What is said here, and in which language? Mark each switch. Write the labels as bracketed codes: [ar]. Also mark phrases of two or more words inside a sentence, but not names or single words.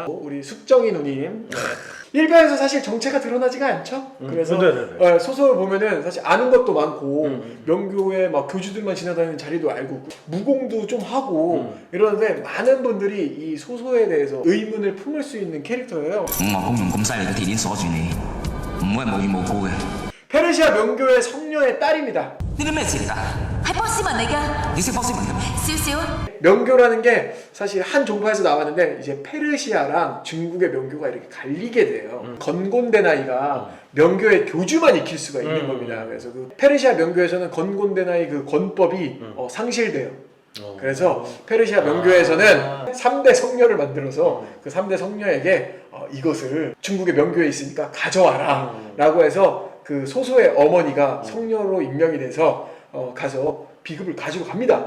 [ko] 우리 숙정이 누님. 일변에서 사실 정체가 드러나지가 않죠. 그래서 네네네. 소설 보면은 사실 아는 것도 많고 명교에 막 교주들만 지나다니는 자리도 알고 무공도 좀 하고 이러는데 많은 분들이 이 소설에 대해서 의문을 품을 수 있는 캐릭터예요. [yue] 五岳公用咁犀利嘅鐵鏈鎖住你，唔會係無緣無故嘅。 [ko] 페르시아 명교의 성녀의 딸입니다. [yue] 呢啲咩字嚟㗎？係波斯文嚟㗎，你識波斯文嘅咩？少少。 [ko] 명교라는 게 사실 한 종파에서 나왔는데 이제 페르시아랑 중국의 명교가 이렇게 갈리게 돼요. 건곤데나이가 명교의 교주만 익힐 수가 있는 겁니다. 그래서 그 페르시아 명교에서는 건곤데나이 그 건법이 상실돼요. 그래서 페르시아 명교에서는 3대 성녀를 만들어서 그 3대 성녀에게 이것을 중국의 명교에 있으니까 가져와라 라고 해서 그 소소의 어머니가 성녀로 임명이 돼서 가서 비급을 가지고 갑니다.